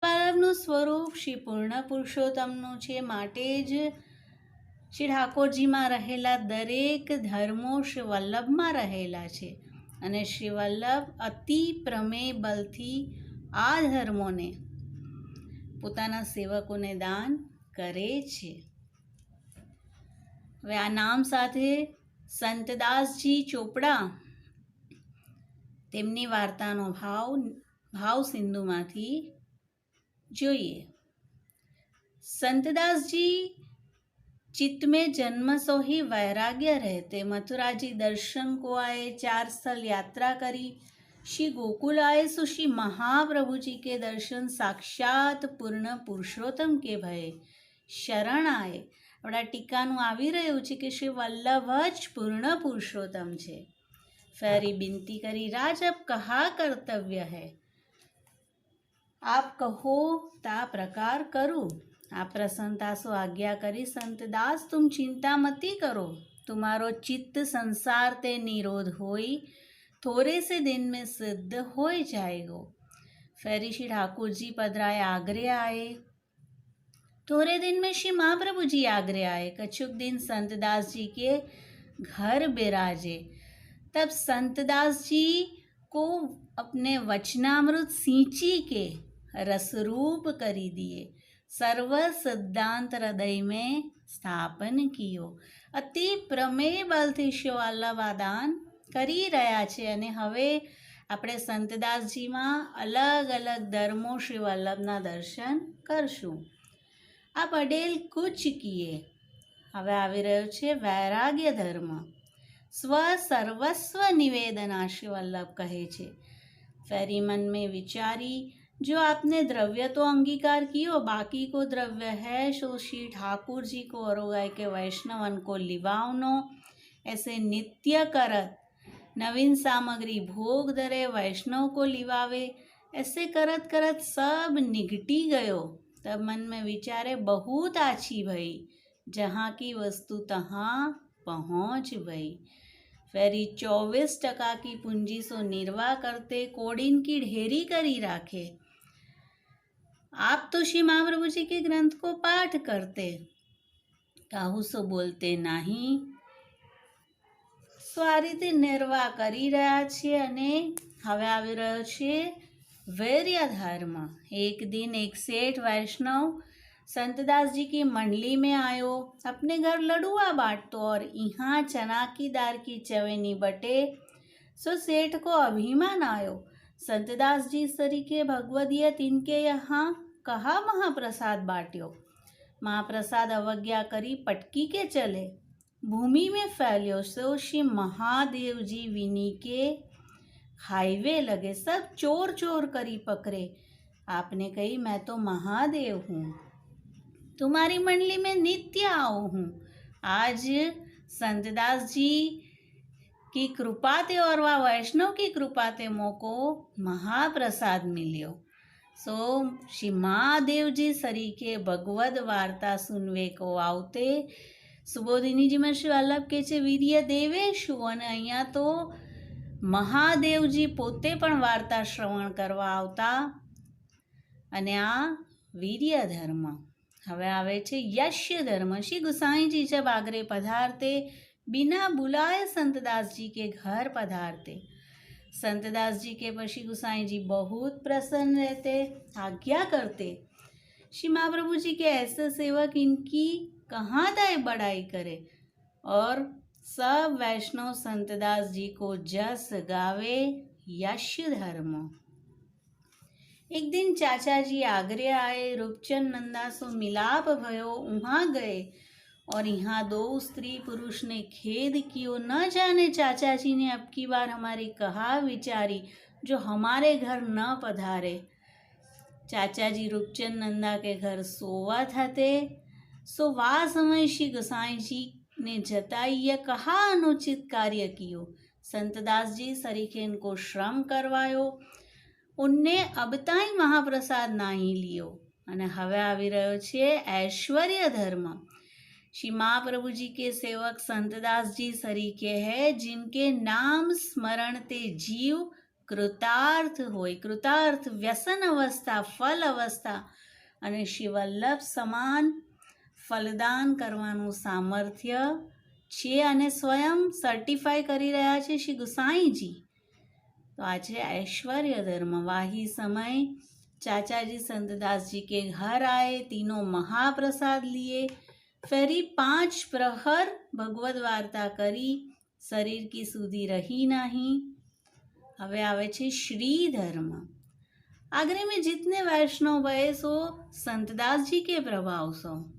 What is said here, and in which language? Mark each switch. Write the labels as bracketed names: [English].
[Gujarati] વલ્લભનું સ્વરૂપ શ્રી પૂર્ણ પુરુષોત્તમનું છે, માટે જ શ્રી ઠાકોરજીમાં રહેલા દરેક ધર્મો શ્રી વલ્લભમાં રહેલા છે અને શ્રી વલ્લભ અતિ પ્રમેય બલથી આ ધર્મોને પોતાના સેવકોને દાન કરે છે. હવે આ નામ સાથે સંતદાસજી ચોપડા તેમની વાર્તાનો ભાવ સિંધુમાંથી જોઈએ. [Hindi] संतदासजी चित्त में जन्म सो ही वैराग्य रहते. मथुरा जी दर्शन को आए, 4 स्थल यात्रा करी. श्री गोकुल आए सो श्री महाप्रभु जी के दर्शन साक्षात पूर्ण पुरुषोत्तम के भय शरण आए. [Gujarati] આપણા ટીકાનું આવી રહ્યું છે કે શ્રી વલ્લભ જ પૂર્ણ પુરુષોત્તમ છે. [Hindi] ફેરી બિનતી કરી, રાજ અબ કહા કર્તવ્ય હૈ, આપ કહો તા પ્રકાર કરું. આ પ્રસન્નતા સો આજ્ઞા કરી, સંતદાસ તુમ ચિંતા મતી કરો, तुम्हारो चित्त संसार ते निरोध होई, थोड़े से दिन में सिद्ध हो जाएगो. फेरी श्री ठाकुर जी पधराए, आगरे आए. थोड़े दिन में श्री महाप्रभु जी आगरे आए. कछुक दिन संतदास जी के घर बिराजे. तब संतदास जी को अपने वचनामृत सींची के रसरूप करी दिए. सर्व सिद्धांत हृदय में સ્થાપન કિયો. [Gujarati] અતિ પ્રમેય બલથી શ્રી વલ્લભ દાન કરી રહ્યા છે અને હવે આપણે સંતદાસજીમાં અલગ અલગ ધર્મો શ્રી વલ્લભના દર્શન કરશું. આ પટેલ કુચ કીએ. હવે આવી રહ્યો છે વૈરાગ્ય ધર્મ. સ્વ સર્વસ્વ નિવેદના શ્રી વલ્લભ કહે છે. [Hindi] ફેરી मन में विचारी, जो आपने द्रव्य तो अंगीकार कियो, बाकी को द्रव्य है सो श्री ठाकुर जी को अरोगाय के वैष्णवन को लिवावनो. ऐसे नित्य करत नवीन सामग्री भोग धरे, वैष्णव को लिवावे. ऐसे करत करत सब निगटी गयो. तब मन में विचारे, बहुत आछी भई, जहाँ की वस्तु तहाँ पहुँच भई. फेरी 24% की पूंजी सो निर्वाह करते, कोडिन की ढेरी करी राखे. आप तो श्री महाप्रभु जी के ग्रंथ को पाठ करते, काहू सो बोलते नहीं. [Gujarati] સો આ રીતે નિર્વાહ કરી રહ્યા છે. અને હવે આવી રહ્યો છે वैर्य धर्म. [Hindi] एक दिन एक सेठ वैष्णव संतदास जी की मंडली में आयो. अपने घर लडुआ बांटतो और यहाँ चना की दाल की चवेनी बटे. सो सेठ को अभिमान आयो, संतदास जी सरीके भगवदियत इनके यहाँ कहा महाप्रसाद बांट्यो. महाप्रसाद अवज्ञा करी पटकी के चले. भूमि में फैल्यो सो श्री महादेव जी विनी के हाईवे लगे. सब चोर चोर करी पकड़े. आपने कही, मैं तो महादेव हूँ, तुम्हारी मंडली में नित्य आओ हूँ. आज संतदास जी की कृपा ते और वह वैष्णव की कृपा ते मोको महाप्रसाद मिलियो. सो श्री महादेव जी सरीके भगवद वार्ता सुनवे को आवते. सुबोधिनी जी में श्री वल्लभ के छे वीर्य देवेशु. [Gujarati] અને અહીંયા તો મહાદેવજી પોતે પણ વાર્તા શ્રવણ કરવા આવતા. અને આ વીર્ય ધર્મ. હવે આવે છે यश्य धर्म. [Hindi] श्री गुसाई जी जब आगरे पधारते, बिना बुलाए संतदास जी के घर पधारते. संतदास जी के पर श्री गुसाई जी बहुत प्रसन्न रहते, आज्ञा करते. श्री महाप्रभु जी के ऐसे सेवक इनकी कहाँ दाए बड़ाई करे. और सब वैष्णव संतदास जी को जस गावे. यश्य धर्म. एक दिन चाचा जी आगरे आए. रूपचंद नंदा सो मिलाप भयो. वहाँ गए और यहाँ 2 स्त्री पुरुष ने खेद कियो. न जाने चाचा जी ने अब की बार हमारी कहा विचारी, जो हमारे घर न पधारे. चाचा जी रूपचंद नंदा के घर सोवा थे. सो वा समय श्री गोसाई जी ने जताई, यह कहा अनुचित कार्य कियो. संतदास जी सरीखे इनको श्रम करवायो. उनने अब ताई महाप्रसाद नहीं लियो. [Gujarati] અને હવે આવી રહ્યો છે ऐश्वर्य धर्म. [Hindi] श्री महाप्रभु जी के सेवक संतदास जी सरीके है, जिनके नाम स्मरण ते जीव कृतार्थ होय. कृतार्थ व्यसन अवस्था, फल अवस्था [Gujarati] અને શ્રી વલ્લભ સમાન ફલદાન કરવાનું સામર્થ્ય છે અને સ્વયં સર્ટિફાઈ કરી રહ્યા છે શ્રી ગુસાઈજી। [Hindi] तो आज ऐश्वर्य धर्म। वाही समय चाचा जी संतदास जी के घर आए, तीनों महाप्रसाद लिए, फेरी 5 प्रहर भगवत वार्ता करी, शरीर की सुधी रही नहीं। [Gujarati] हवे आवे छे श्री धर्म। [Hindi] आगरे में जितने वैष्णव भये सो संतदास जी के प्रभाव सो।